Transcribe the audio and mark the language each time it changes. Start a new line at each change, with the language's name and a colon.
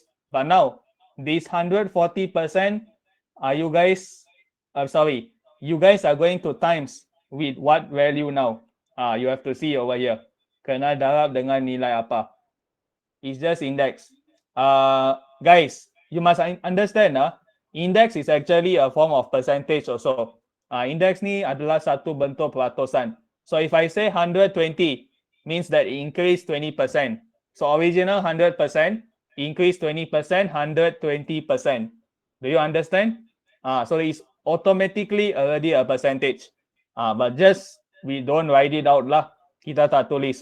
English: But now, this 140%, are you guys, you guys are going to times with what value now? You have to see over here.
Malay: Kena darab dengan nilai apa?
English: It's just index. Guys, you must understand, index is actually a form of percentage also.
Malay: Index ni adalah satu bentuk peratusan.
English: So if I say 120, means that it increased 20%. So original 100%, increase 20%, 120%. Do you understand? So it's automatically already a percentage. But just we don't write it out lah.
Malay: Kita tak tulis.